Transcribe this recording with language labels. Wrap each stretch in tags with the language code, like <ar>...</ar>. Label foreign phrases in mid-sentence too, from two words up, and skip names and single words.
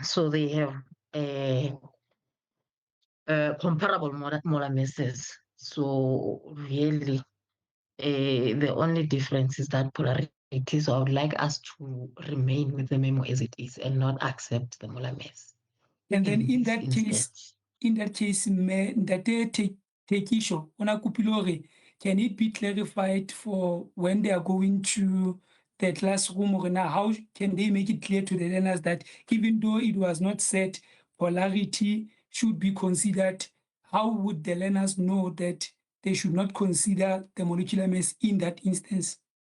<en>So they have comparable molar masses. So really, the only difference is that polarity. So I would like us to remain with the memo as it is and not accept the molar mass. And then in that case,</en> <st>Ntate Tekisho, ona kopile hore,</st> <en>can it be clarified for when they are going to the classroom, or now how can they make it clear to the learners that even though it was not said polarity should be considered, how would the learners know that they should not consider the molecular mass in that instance?</en>